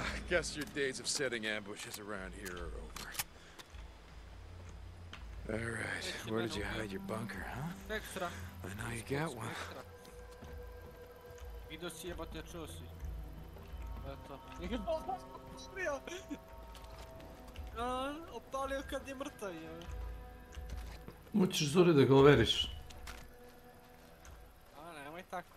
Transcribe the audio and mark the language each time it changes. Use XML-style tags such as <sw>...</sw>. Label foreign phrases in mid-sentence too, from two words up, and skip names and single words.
<en>Guess your days of setting ambushes around here are over. All right, where did you hide your bunker, huh?</en> <hr>Ekstra.</hr> <en>I know you got one.</en> <hr>Vidio si jebate, čuo si. Eto. Opalio kad je mrtav je. Hoćeš Zuri da ga overiš? A nemoj tako.</hr>